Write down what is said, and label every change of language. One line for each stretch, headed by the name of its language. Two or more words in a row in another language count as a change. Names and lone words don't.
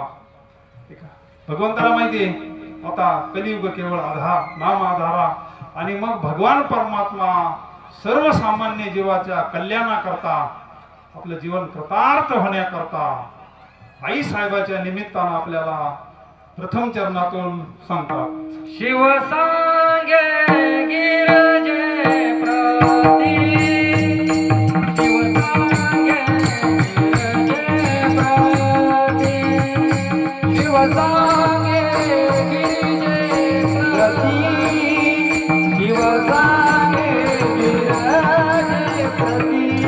Marathi: भगवंताला माहितीये आता कलियुग केवळ आधार, नाम आधारा. आणि मग भगवान परमात्मा सर्वसामान्य जीवाच्या कल्याणाकरता, आपलं जीवन कृतार्थ होण्याकरता आई साहेबाच्या निमित्तानं आपल्याला प्रथम चरणातून सांगतात. शिव सांगे गिरजे प्रती, शिव सांगे गिरजे प्रती, शिव सांगे गिरजे प्रती, शिव सांगे गिरजे प्रती.